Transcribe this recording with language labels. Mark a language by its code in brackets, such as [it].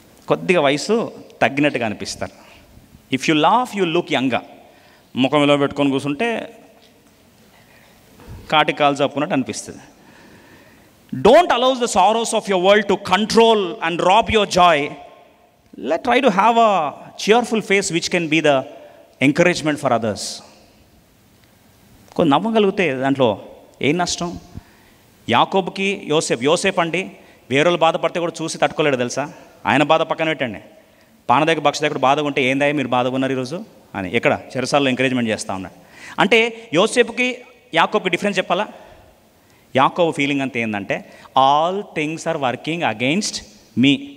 [te] కొద్దిగా వయసు తగ్గినట్టుగా అనిపిస్తారు. [en] If you laugh you look younger. [te] ముఖం ఇలా పెట్టుకొని కూర్చుంటే కాటి కాలు చెప్పుకున్నట్టు అనిపిస్తుంది. [en] Don't allows the sorrows of your world to control and rob your joy. Try to have a cheerful face which can be the encouragement for others. [te] కొంచెం నవ్వగలిగితే దాంట్లో ఏం నష్టం? యాకోబుకి యోసేపు అండి వేరేలు బాధపడితే కూడా చూసి తట్టుకోలేడు తెలుసా. ఆయన బాధ పక్కన పెట్టండి, పాన దగ్గర భక్ష దగ్గర బాధగా ఉంటే ఏందా మీరు బాధగా ఉన్నారు ఈరోజు అని ఇక్కడ చెరసాల్లో ఎంకరేజ్మెంట్ చేస్తూ ఉన్నాడు. అంటే యోసేపుకి యాకోబుకి డిఫరెన్స్ చెప్పాలా? యాకోబు ఫీలింగ్ అంతా ఏంటంటే [en] All things are working against me.